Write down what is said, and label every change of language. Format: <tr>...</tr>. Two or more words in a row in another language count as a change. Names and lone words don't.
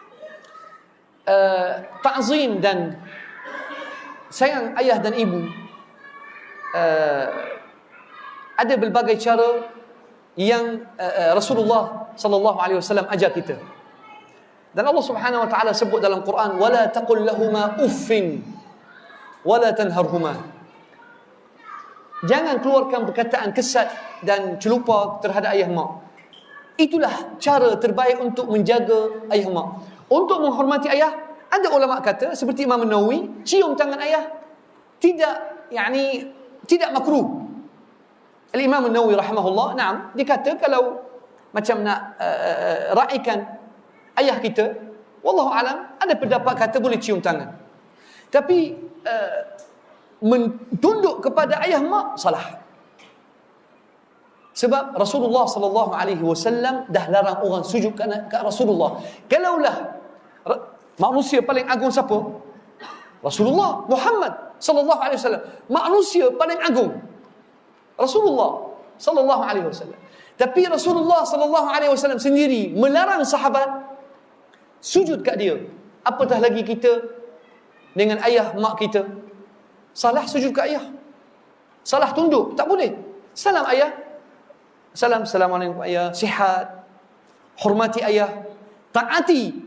<ms>Ta'zim dan sayang ayah dan ibu ada berbagai cara yang Rasulullah</ms> <ar>صلى الله عليه وسلم</ar> <ms>ajar kita. Dan Allah</ms> <ar>سبحانه وتعالى</ar> <ms>sebut dalam Quran,</ms> <ar>ولا تقل لهما أف ولا تنهرهما.</ar> <ms>Jangan keluarkan perkataan kesat dan celupa terhadap ayah mak. Itulah cara terbaik untuk menjaga ayah mak. Untuk menghormati ayah, ada ulama kata seperti Imam Nawawi, cium tangan ayah tidak makruh.</ms> <ar>الإمام النووي رحمه الله نعم,</ar> <ms>dia kata kalau macam nak raikan ayah kita,</ms> <ar>والله أعلم,</ar> <ms>ada pendapat kata boleh cium tangan. Tapi tunduk kepada ayah mak salah. Sebab Rasulullah</ms> <ar>صلى الله عليه وسلم</ar> <ms>dah larang orang sujud ke Rasulullah. Kalaulah manusia paling agung siapa?</ms> <ar>رسول الله محمد صلى الله عليه وسلم.</ar> <ms>Manusia paling agung Rasulullah</ms> <ar>صلى الله عليه وسلم.</ar> <ms>Tapi Rasulullah</ms> <ar>صلى الله عليه وسلم</ar> <ms>sendiri melarang sahabat sujud kat dia. Apatah lagi kita dengan ayah mak kita. Salah sujud kat ayah. Salah tunduk, tak boleh. Salam ayah. Assalamualaikum ayah, sihat, hormati ayah, taati.</ms>